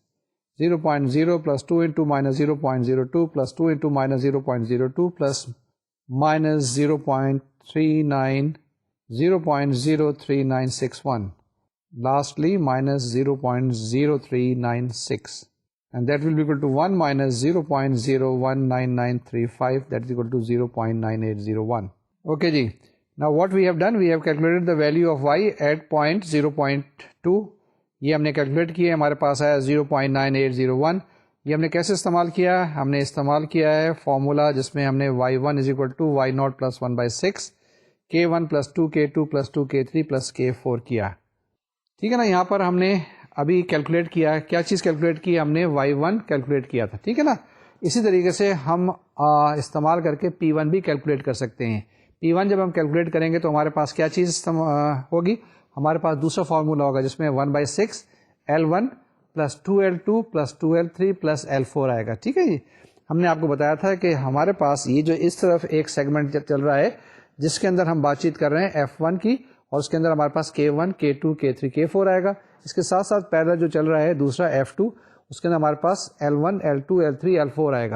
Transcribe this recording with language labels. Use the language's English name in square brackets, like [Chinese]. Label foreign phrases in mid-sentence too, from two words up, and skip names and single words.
[English] 0.0 plus 2 into minus 0.02 plus 2 into minus 0.02 plus minus 0.03961, lastly minus 0.0396, and that will be equal to 1 minus 0.019935 that is equal to 0.9801. Okay ji. Now what we have done, we have calculated the value of y at point 0.2. [Urdu] یہ ہم نے کیلکولیٹ کیا ہے, ہمارے پاس آیا 0.9801. یہ ہم نے کیسے استعمال کیا, ہم نے استعمال کیا ہے فارمولا جس میں ہم نے [English] y1 is equal to y naught plus 1 by 6 k1 plus 2k2 plus 2k3 plus k4 [Urdu] کیا. ٹھیک ہے نا, یہاں پر ہم نے ابھی کیلکولیٹ کیا, کیا چیز کیلکولیٹ کی, ہم نے y1 کیلکولیٹ کیا تھا, ٹھیک ہے نا. اسی طریقے سے ہم استعمال کر کے p1 بھی کیلکولیٹ کر سکتے ہیں. p1 جب ہم کیلکولیٹ کریں گے تو ہمارے پاس کیا چیز ہوگی, ہمارے پاس دوسرا فارمولا ہوگا جس میں [English] 1/6 L1 plus 2L2 plus 2L3 plus L4 [Urdu] آئے گا. ٹھیک ہے جی. ہم نے آپ کو بتایا تھا کہ ہمارے پاس یہ جو اس طرف ایک سیگمنٹ چل رہا ہے جس کے اندر ہم بات چیت کر رہے ہیں F1 کی, اور اس کے اندر ہمارے پاس k1 k2 k3 k4 آئے گا. اس کے ساتھ ساتھ پیرلل جو چل رہا ہے دوسرا F2, اس کے اندر ہمارے پاس L1 L2 L3 L4 آئے گا.